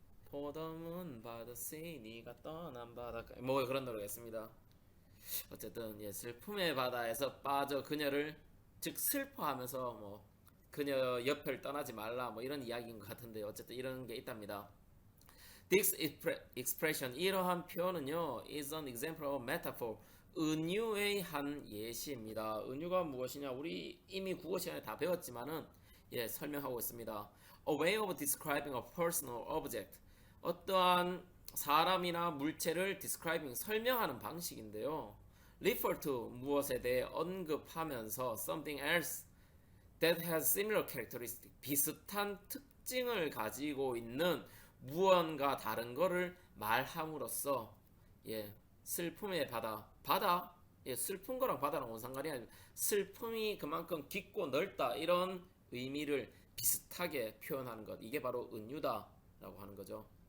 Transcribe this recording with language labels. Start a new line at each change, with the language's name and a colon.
Korean: 포덤은 바다 sea 네가 떠난 바닷가 뭐 그런 노래가 있습니다. 어쨌든 예 슬픔의 바다에서 빠져 그녀를 즉 슬퍼하면서 뭐 그녀 옆을 떠나지 말라 뭐 이런 이야기인 것 같은데 어쨌든 이런 게 있답니다.
English: This expression
Korean: 이러한 표현은요
English: is an example of metaphor
Korean: 은유의 한 예시입니다. 은유가 무엇이냐 우리 이미 국어 시간에 다 배웠지만은 예 설명하고 있습니다.
English: A way of describing a personal object
Korean: 어떠한 사람이나 물체를
English: describing
Korean: 설명하는 방식인데요.
English: refer to
Korean: 무엇에 대해 언급하면서
English: something else that has similar characteristic
Korean: 비슷한 특징을 가지고 있는 무언가 다른 거를 말함으로써 예 슬픔의 바다 예 슬픈 거랑 바다랑 뭔 상관이 아니라 슬픔이 그만큼 깊고 넓다 이런 의미를 비슷하게 표현하는 것 이게 바로 은유다라고 하는 거죠.